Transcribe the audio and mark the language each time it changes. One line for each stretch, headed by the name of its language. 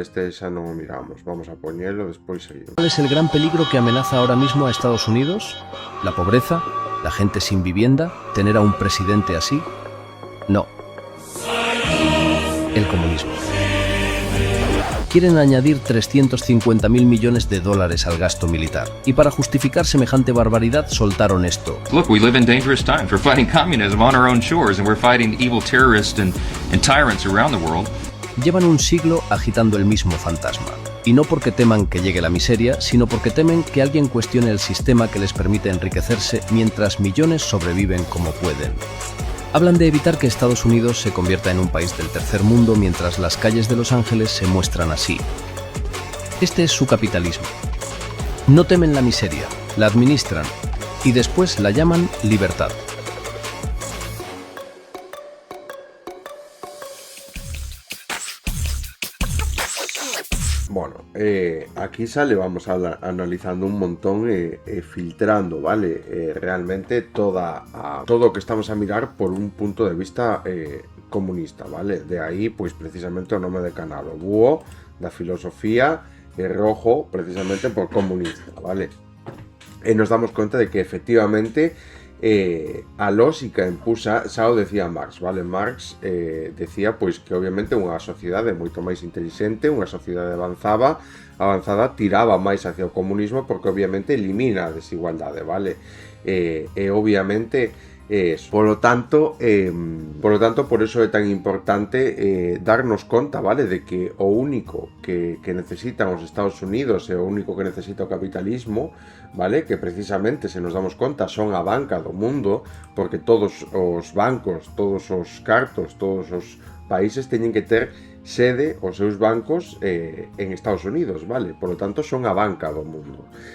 Galician: Este xa non o miramos, vamos a poñelo, despois seguimos.
Spanish: ¿Cuál es el gran peligro que amenaza ahora mismo a Estados Unidos? ¿La pobreza? ¿La gente sin vivienda? ¿Tener a un presidente así? No. El comunismo. Quieren añadir 350.000 millones de dólares al gasto militar. Y para justificar semejante barbaridad soltaron esto.
English: Look, we live in dangerous times. We're fighting communism on our own shores and we're fighting evil terrorists and tyrants around the world.
Spanish: Llevan un siglo agitando el mismo fantasma. Y no porque teman que llegue la miseria, sino porque temen que alguien cuestione el sistema que les permite enriquecerse mientras millones sobreviven como pueden. Hablan de evitar que Estados Unidos se convierta en un país del tercer mundo mientras las calles de Los Ángeles se muestran así. Este es su capitalismo. No temen la miseria, la administran y después la llaman libertad. Bueno, aquí sale, vamos analizando un montón, filtrando, ¿vale? Realmente todo lo que estamos a mirar por un punto de vista comunista, ¿vale?
Galician: De ahí, pues precisamente o nome de canal, o búho da filosofía, rojo, precisamente por comunista, ¿vale? Nos damos cuenta de que efectivamente a lógica impusa, xa o decía Marx, vale? Marx decía pois que obviamente unha sociedade moito máis inteligente, unha sociedade avanzada tiraba máis hacia o comunismo porque obviamente elimina a desigualdade, vale? Obviamente
Spanish: Por lo tanto, por eso
Galician: é tan importante darnos conta, vale, de que o único que necesitan os Estados Unidos e o único que necesita o capitalismo, vale, que precisamente se nos damos conta son a banca do mundo, porque todos os bancos, todos os cartos, todos os países teñen que ter sede os seus bancos en Estados Unidos, vale,
Spanish: por lo tanto
Galician: son a banca do mundo.